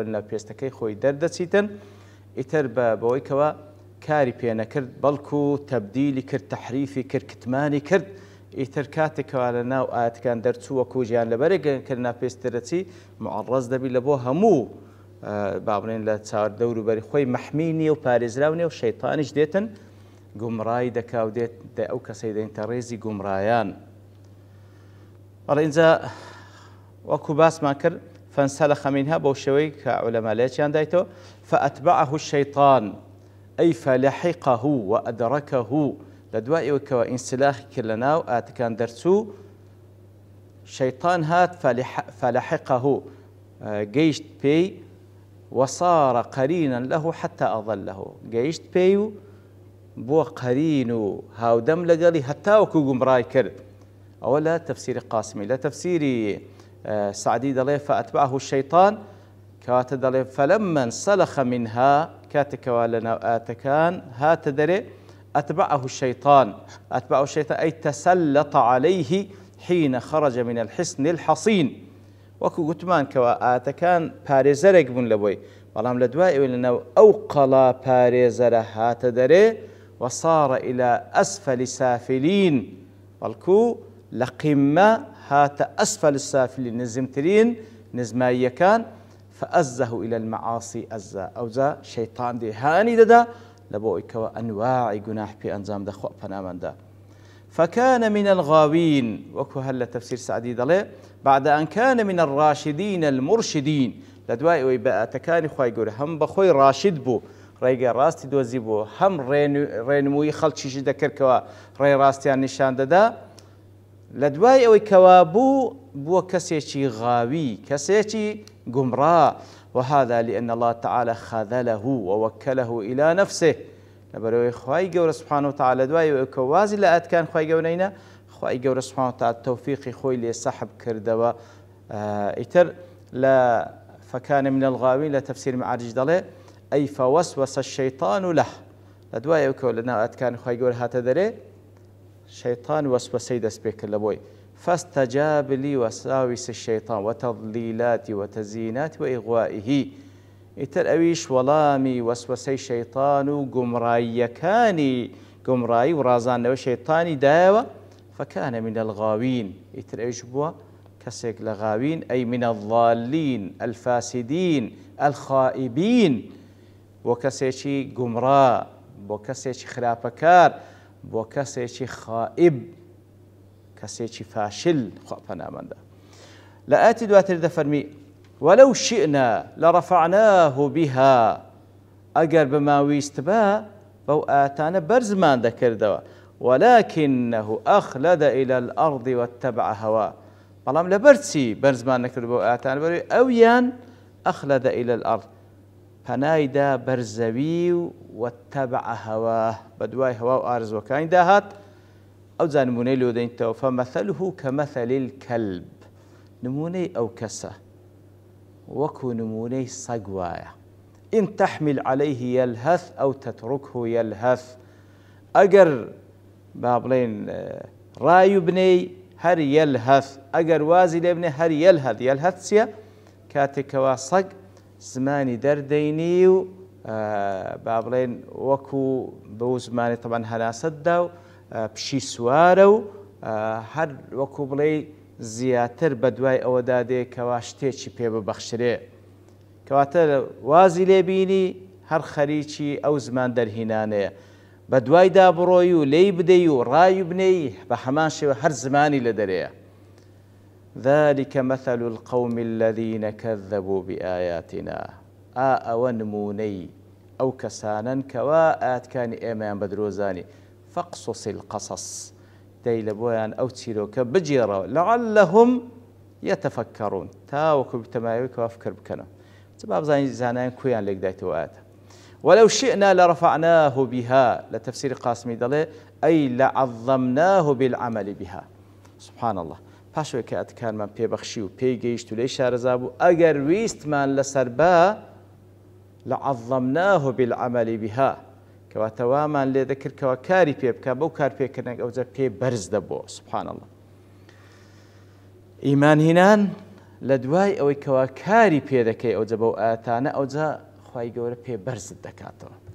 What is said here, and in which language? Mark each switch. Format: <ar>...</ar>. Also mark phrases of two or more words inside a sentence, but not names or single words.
<ckb>لە پێستەکەی خۆی دەردەچیتن ئیتر بەوەی کەوا کاری پێ نەکرد بەڵکو تەبدیلی کرد تەحریفی کرد کتمانی کرد ئیتر کاتێکەوە لە ناو ئاەتەکان دەرچوو وەکو گیانلەبەرێک کردنا پێستەرەچی معڕەز دەبی لە بۆ هەموو بابڕێن لە چاوەڕ دەوروبەری خۆی مەحمی نییە و پارێزراو نیە و شەیتانیش دێتن گومڕای دەکا و دێت ئەو کەسەی دەینتە ڕێزی گومڕایان. بەڵێ اینجا وەکو باسمان کرد</ckb> <ar>فانسلخ منها</ar> <ckb>بەو شێوەی کە عولەما لێچیان دایتەوە</ckb> <ar>فأتبعه الشيطان أي فلحقه وأدركه</ar> <ckb>لە دوای ئەوەی کەوە ئینسلاخی کرد لە ناو ئاتەکان دەرچوو شەیطان هات فلحقه گەیشت پێی</ckb> <ar>وصار قرينا له حتى أضله</ar> <ckb>گەیشت پێی و بۆ قەرین و هاودەم لەگەڵی هەتاوەکو گومڕای کرد. ئەوە لە تەفسیری قاسمی. لە تەفسیری سعدی دەڵێ</ckb> <ar>فأتبعه الشيطان</ar> <ckb>کەواتە دەڵێ</ckb> <ar>فلما انسلخ منها</ar> <ckb>کاتێکەوە لە ناو ئاتەکان هاتە دەرێ</ckb> <ar>أتبعه الشيطان أي تسلط عليه حين خرج من الحصن الحصين</ar> <ckb>وەکو گوتمان کەوە ئاتەکان پارێزەرێک بوون لە بۆی بەڵام لە دوای ئەوەی لەناو ئەو قەڵا پارێزەرە هاتە دەرێ</ckb> <ar>وصار إلى أسفل سافلين</ar> <ckb>بەڵکو لە قیمە هاتە</ckb> <ar>أسفل السافلين</ar> <ckb>نزمترین نزماییەکان</ckb> <ar>فأزه إلى المعاصي أزا</ar> <ckb>ئەوجا شەیطان دێهانی دەدا لە بۆ ئەوەی کەوە ئەنواعی گوناح پێ ئەنجام دە خوا پەنامەندا.</ckb> <ar>فكان من الغاوين</ar> <ckb>وەکو هەر لە تەفسیر سعدی دەڵێ</ckb> <ar>بعد أن كان من الراشدين المرشدين</ar> <ckb>لە دوای ئەوەی بە ئاتەکانی خوای گەورە هەم بەخۆی ڕاشد بوو ڕێگە ڕاستی دۆزی بوو هەم ڕێنمووی خەڵکیشی دەکردکەوە ڕێ ڕاستیان نیشان دەدا لە دوای ئەوەی کەوا بووە کەسێکی غاوی کەسێکی گومڕا</ckb> <ar>وهذا لأن الله تعالى خذله ووكله إلى نفسه</ar> <ckb>لەبەرەوەی خوای گەورە</ckb> <ar>سبحانه وتعالى</ar> <ckb>دوای ئەوەی کە وازی لە ئاتەکان خوای گەورەینە خوای گەورە</ckb> <ar>سبحانه وتعالى</ar> <ckb>تەوفیقی خۆی لێ سەحب کردەوە. ئیتر لە</ckb> <ar>فكان من الغاوين لتفسير معارج</ar> <ckb>دەڵێ</ckb> <ar>أي فوسوس الشيطان له</ar> <ckb>لە دوای ئەوەی کەوە لە ناو ئاتەکانی خوای گەورە هاتە دەرێ شەیطان وەسوەسەی دەست پێ کرد لە بۆی</ckb> <ar>فاستجاب لوساوس الشيطان وتضليلات وتزيينات وإغوائه</ar> <ckb>ئیتر ئەویش وەڵامی وەسوەسەی شەیطان و گومڕاییەکانی گومڕایی و ڕازاندنەوەی شەیطانی دایەوە</ckb> <ar>فكان من الغاوين</ar> <ckb>ئیتر ئەویش بووە کەسێک لە غاوین</ckb> <ar>أي من الضالين الفاسدين الخائبين</ar> <ckb>بۆ کەسێکی گومڕا بۆ کەسێکی خراپەکار بۆ کەسێکی خائب کەسێکی فاشل خوا پەنامەندا. لە ئاەتی دواتر دەفەرمی</ckb> <ar>ولو شئنا لرفعناه بها</ar> <ckb>ئەگەر بماویست بە بەو ئاتانە بەرزمان دەکردەوە</ckb> <ar>ولكنه أخلد إلى الأرض واتبع هواه.</ar> <ckb>بەڵام لەبەرچی بەرزمان نەکرد بۆ ئاتان بەروی ئەویان</ckb> <ar>ئەخلد إلى الأرض</ar> <ckb>پەنایدا بەرزەوی و</ckb> <ar>واتبع هواه</ar> <ckb>بە دوای هەوا و ئارزوەکانی داهات. ئەو جا نمونەی لۆ دەینتەوە</ckb> <ar>فمەثله كمثل الكلب</ar> <ckb>نمونەی ئەو کەسە وەکو نمونەی سەگ وایە</ckb> <ar>إن تحمل عليه يلهث أو تتركه يلهث</ar> <ckb>ئەگەر با بڵێن ڕای بنەی هەر يلهث ئەگەر وازی لێ بنێ هەر يلهث. يلهث چییە؟ کاتێکەوە سەگ زمانی دەردەینی و با بڵێن وەکو بەو زمانی تەبەن هەناسەتدا و پشی سوارە و هەر وەکو بڵێ زیاتر بە دوای ئەوەدا دێکەوە شتێکی پێ ببەخشرێ کەواتە وازی لێبینی هەر خەریکی ئەو زمان دەرهینانەیە بە دوایدا بڕۆی و لێی بدەی و ڕای بنەی بە هەمان شێوە هەر زمانی لە دەرەیە.</ckb> <ar>ذلك مثل القوم الذين كذبوا بآياتنا</ar> <ckb>ئەوە نمونەی ئەو کەسانن کەوا ئاەتکانی ئێمەیان بەدرۆزانی</ckb> <ar>فاقصص القصص</ar> <ckb>دەی لە بۆیان ئەو چیرۆکە بجێڕەوە</ckb> <ar>لعلهم يتفكرون</ar> <ckb>تاوەکو بتەمایەوەی فکر بکەنەوە چ با بزانین زانایان کویان لێکدایتەوە ئاەتە.</ckb> <ar>ولو شئنا لرفعناه بها لتفسير قاسمي دڵێ أي لعظمناه بالعمل بها. سبحان الله</ar> <ckb>پاشوێ کە ئەتکانمان پێبەخشی و پێی گەیشت و لێی شارەزا بوو ئەگەر ویستمان لەسەر با</ckb> <ar>لعظمناه بالعمل بها</ar> <ckb>کەواتە وامان لێ دەکردکەوە کاری پێ بکە بەو کار پێکردنێک ئەوجا پێ بەرز دەبووە.</ckb> <ar>سبحان الله</ar> <ckb>ئیمان هێنان لە دوای ئەوەی کەوا کاری پێ دەکەی ئەوجا بەو ئاەتانە ئەوجا خوای گەورە پێ بەرزت دەکاتەوە.</ckb>